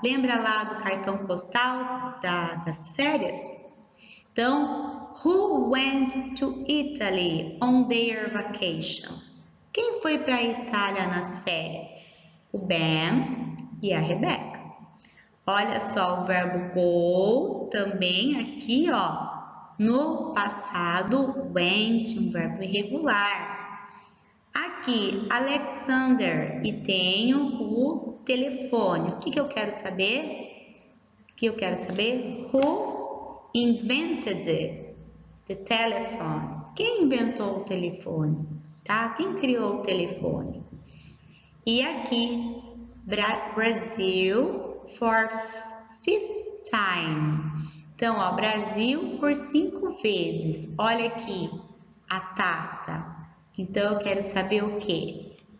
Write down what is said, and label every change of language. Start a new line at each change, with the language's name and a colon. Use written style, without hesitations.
Portuguese: Lembra lá do cartão postal das férias? Então,
English: who went to Italy on their vacation?
Portuguese: Quem foi para a Itália nas férias? O Ben e a Rebecca. Olha só o verbo go também aqui, ó, no passado went, um verbo irregular. Aqui, Alexander, e tenho o telefone. O que eu quero saber? O que eu quero saber?
English: Who invented the telephone?
Portuguese: Quem inventou o telefone? Tá? Quem criou o telefone? E aqui,
English: Brasil for fifth time.
Portuguese: Então, ó, Brasil por 5 vezes. Olha aqui, a taça. Então, eu quero saber o quê?